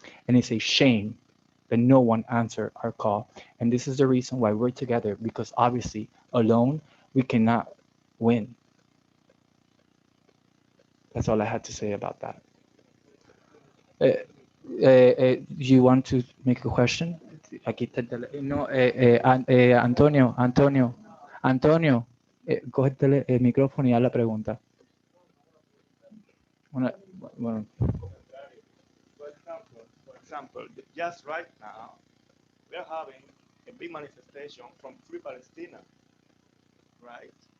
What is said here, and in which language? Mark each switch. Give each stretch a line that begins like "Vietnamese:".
English: And it's a shame that no one answered our call. And this is the reason why we're together, because obviously alone we cannot win. That's all I had to say about that. You want to make a question?
Spanish: Aquí está no, Antonio, coge el micrófono y haz la pregunta. Bueno,
English: For example, just right now, we are having a big manifestation from Free Palestina, right?